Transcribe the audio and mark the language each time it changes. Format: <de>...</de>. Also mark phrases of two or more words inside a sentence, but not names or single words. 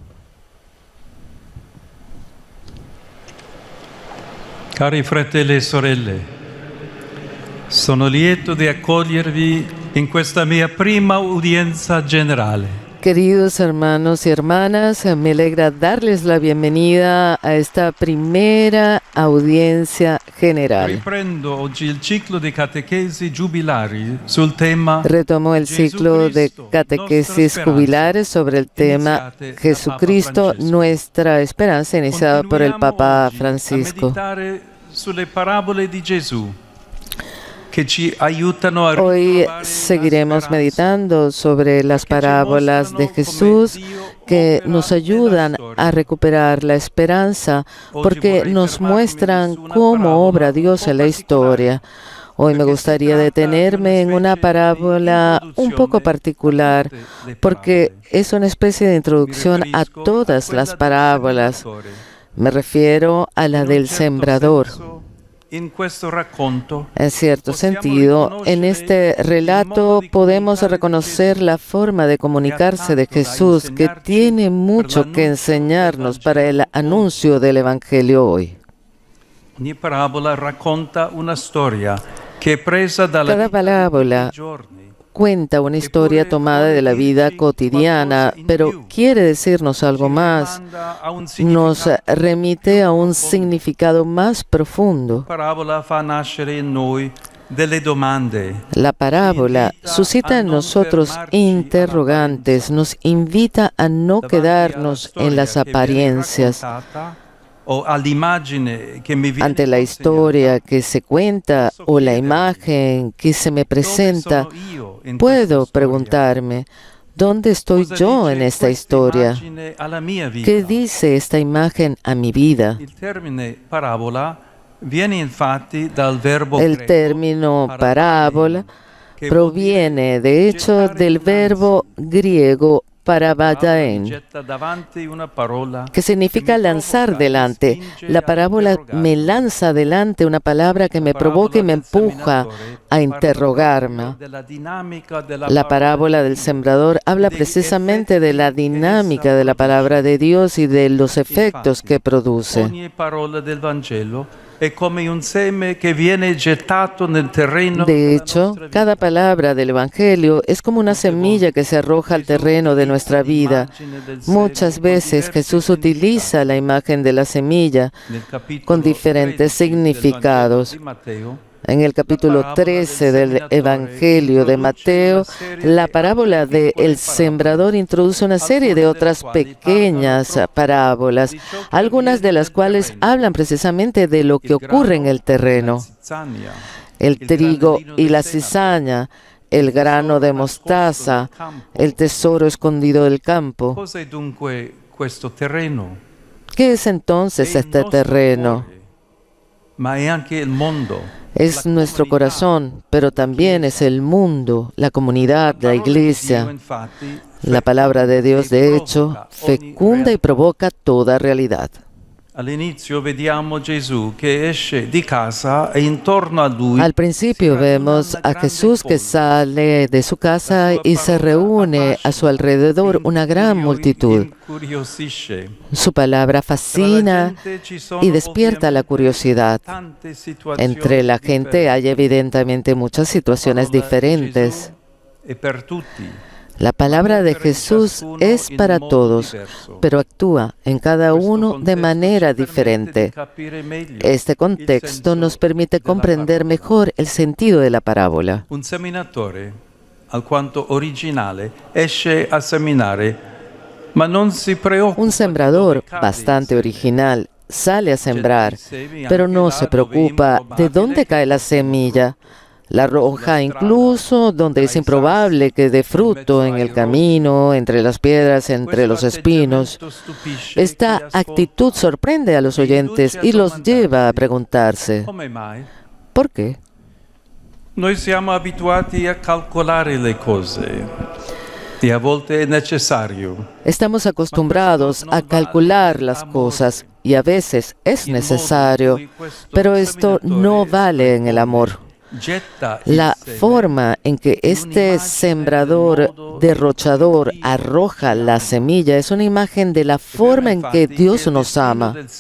<it>Cari fratelli e sorelle, sono lieto di accogliervi in questa mia prima udienza generale.</it> <es>Queridos hermanos y hermanas, me alegra darles la bienvenida a esta primera audiencia general.</es> <it>Riprendo oggi il ciclo di catechesi giubilari sul tema</it> <es>Retomo el ciclo de catequesis jubilares sobre el tema Jesucristo, nuestra esperanza, iniciado por el Papa Francisco.</es> <it>A meditare sulle parabole di Gesù que ci aiutano a</it> <es>Hoy</es> <it>ritrovare la</it> <es>seguiremos</es> <it>speranza.</it> <es>meditando sobre las parábolas de Jesús que nos ayudan a recuperar la esperanza, porque nos muestran cómo obra Dios en la historia. Hoy me gustaría detenerme en una parábola un poco particular, porque es una especie de introducción a todas las parábolas. Me refiero a la del sembrador. En cierto sentido, en este relato podemos reconocer la forma de comunicarse de Jesús que tiene mucho que enseñarnos para el anuncio del Evangelio hoy.</es> <it>Ogni parabola racconta una storia che è presa dalla</it> <es>Cada</es> <it>vita di</it> <es>parábola</es> <it>tutti i giorni.</it> <es>Cuenta una historia tomada de la vida cotidiana, pero quiere decirnos algo más. Nos remite a un significado más profundo.</es> <it>La parabola fa nascere in noi delle domande.</it> <es>La parábola suscita en nosotros interrogantes, nos invita a no quedarnos en las apariencias. Ante la historia que se cuenta o la imagen que se me presenta, puedo preguntarme, ¿dónde estoy yo en esta historia? ¿Qué dice esta imagen a mi vida? El término parábola proviene, de hecho, del verbo griego parabadaen,</es> <it>getta davanti una parola</it> <es>que significa lanzar delante. La parábola me lanza delante una palabra que me provoca y me empuja a interrogarme. La parábola del sembrador habla precisamente de la dinámica de la palabra de Dios y de los efectos que produce.</es> <it>Ogni parola del Vangelo è come un seme che viene gettato nel terreno.</it> <es>De hecho, cada palabra del Evangelio es como una semilla que se arroja al terreno de nuestra vida. Muchas veces Jesús utiliza la imagen de la semilla con diferentes significados. En el capítulo 13 del Evangelio de Mateo, la parábola del sembrador introduce una serie de otras pequeñas parábolas, algunas de las cuales hablan precisamente de lo que ocurre en el terreno. El trigo y la cizaña, el grano de mostaza, el tesoro escondido del campo.</es> <it>Cos'è dunque questo terreno?</it> <es>¿Qué es entonces este terreno?</es> <it>Ma è anche il mondo.</it> <es>Es nuestro corazón, pero también es el mundo, la comunidad, la iglesia. La palabra de Dios, de hecho, fecunda y provoca toda realidad.</es> <it>All'inizio vediamo Gesù che esce di casa e intorno a lui.</it> <es>Al principio vemos a Jesús que sale de su casa y se reúne a su alrededor una gran multitud. Su palabra fascina y despierta la curiosidad. Entre la gente hay evidentemente muchas situaciones diferentes. La palabra de Jesús es para todos, pero actúa en cada uno de manera diferente. Este contexto nos permite comprender mejor el sentido de la parábola.</es> <it>Un seminatore, alquanto originale, esce a seminare, ma non si preoccupa.</it> <es>Un sembrador bastante original sale a sembrar, pero no se preocupa de dónde cae la semilla. La arroja incluso donde es improbable que dé fruto, en el camino, entre las piedras, entre los espinos. Esta actitud sorprende a los oyentes y los lleva a preguntarse,</es> <it>Come mai?</it> <es>¿por qué?</es> <it>Noi siamo abituati a calcolare le cose e a volte è necessario.</it> <es>Estamos acostumbrados a calcular las cosas y a veces es necesario, pero esto no vale en el amor. La forma en que este sembrador derrochador arroja la semilla es una imagen de la forma en que Dios nos ama.</es>